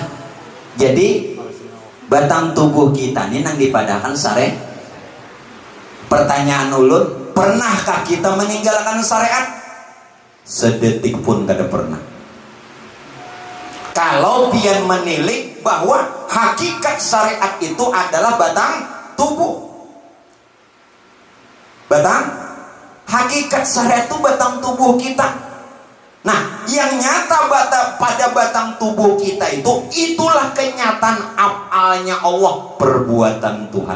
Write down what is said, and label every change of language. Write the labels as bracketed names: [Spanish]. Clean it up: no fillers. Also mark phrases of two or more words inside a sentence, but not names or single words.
[Banjar] Jadi batang tubuh kita ini nang dipadahkan syariat. Pertanyaan ulun, pernahkah kita meninggalkan syariat? Sedetik pun kada pernah. Kalau pian menilik bahwa hakikat syariat itu adalah batang tubuh. [Indonesian] Hakikat syariat itu batang tubuh kita. Nah, yang nyata pada batang tubuh kita itulah kenyataan afalnya Allah, perbuatan Tuhan.